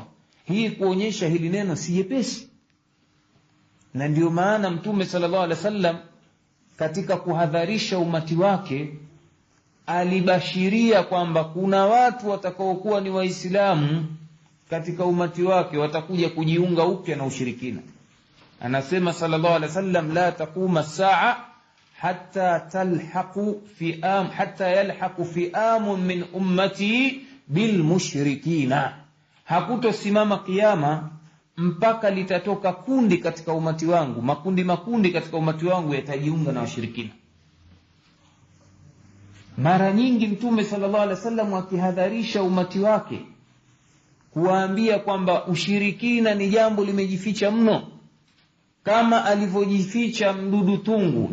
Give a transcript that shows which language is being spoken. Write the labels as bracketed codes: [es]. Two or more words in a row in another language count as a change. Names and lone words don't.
[sw] Hii kuonyesha hili neno si jepesi. Na ndio maana mtume [ar] صلى الله عليه وسلم [sw] katika kuhadharisha umati wake alibashiria kwamba kuna watu watakaokuwa ni Waislamu katika umati wake watakuja kujiunga upya na ushirikina. Anasema [ar] صلى الله عليه وسلم, لا تقوم الساعة حتى يلحق فئام من أمتي بالمشركين, [sw] hakutosimama kiyama mpaka litatoka kundi katika umati wangu, makundi katika umati wangu yatajiunga na washirikina. Mara nyingi mtume [ar] صلى الله عليه وسلم [sw] akihadharisha umati wake kuwaambia kwamba ushirikina ni jambo limejificha mno, kama alivyojificha mdudu tungu.